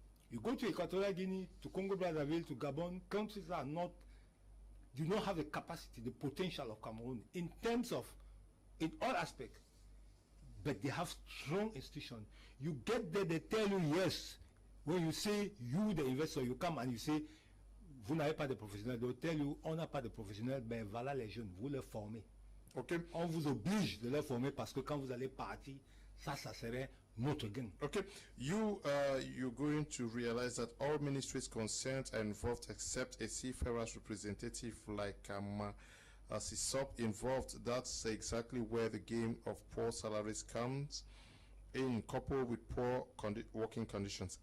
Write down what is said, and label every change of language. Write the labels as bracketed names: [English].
[English] You go to Equatorial Guinea, to Congo Brazzaville, to Gabon, countries that do not have the capacity, the potential of Cameroon in terms of, in all aspects, but they have strong institutions. You get there, they tell you yes. When you say, you the investor, you come and you say, [French] vous n'avez pas de professionnels, [English] they'll tell you, [French] on n'a pas de professionnels, ben voilà les jeunes, vous les formez. [English] Okay. [French] On vous oblige de les former parce que quand vous allez partir, ça serait notre gain. [English] Okay, you're going to realize that all ministries concerned are involved except a seafarers representative like CISOP involved. That's exactly where the game of poor salaries comes in, coupled with poor working conditions.